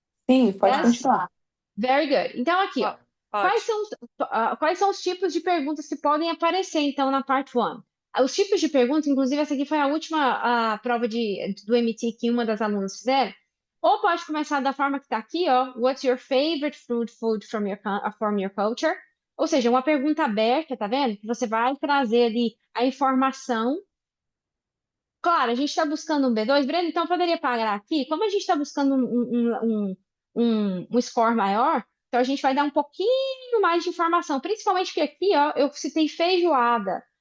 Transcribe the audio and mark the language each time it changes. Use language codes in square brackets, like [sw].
[pt] Sim, pode [en] Yes? [pt] continuar. [en] Very good. [pt] Então, aqui, ó. Ó, Quais ótimo. são, quais são os tipos de perguntas que podem aparecer, então, na parte 1? Os tipos de perguntas, inclusive, essa aqui foi a última prova do MT que uma das alunas fizeram. Ou pode começar da forma que está aqui, ó. [en] What's your favorite food from your culture? [pt] Ou seja, uma pergunta aberta, tá vendo? Que você vai trazer ali a informação. Claro, a gente está buscando um B2. Breno, então poderia parar aqui? Como a gente está buscando um score maior, então a gente vai dar um pouquinho mais de informação, principalmente porque aqui, ó, eu citei feijoada.